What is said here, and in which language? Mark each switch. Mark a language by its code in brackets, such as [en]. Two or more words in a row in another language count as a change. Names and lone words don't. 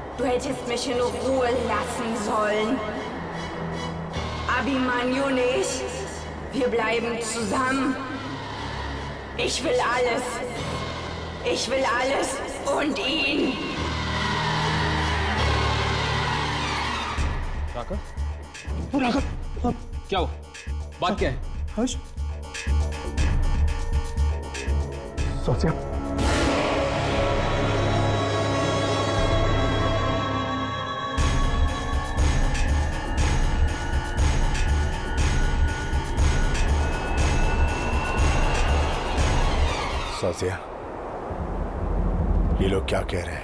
[de] hättest mich in Ruhe lassen sollen. Abhimanyu nicht. Wir bleiben zusammen. Ich will alles. Ich will alles und ihn. [hi] राका? क्या हुआ? बात क्या है? हर्ष? सोचिए। सोचिया, ये लोग क्या कह रहे हैं?